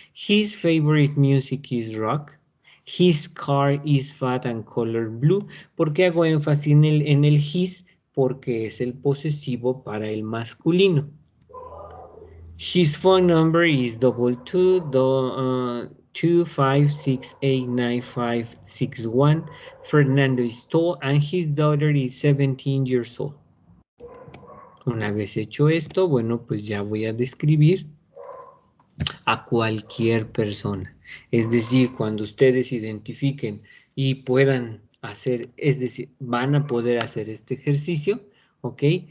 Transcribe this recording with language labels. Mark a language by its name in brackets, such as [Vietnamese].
[English] His favorite music is rock. His car is fat and colored blue. [Spanish] ¿Por qué hago énfasis en el his? Porque es el posesivo para el masculino. [English] His phone number is 226895661. Fernando is tall and his daughter is 17 years old. [Spanish] Una vez hecho esto, bueno, pues ya voy a describir a cualquier persona. Es decir, cuando ustedes identifiquen y puedan hacer, es decir, van a poder hacer este ejercicio, ¿ok?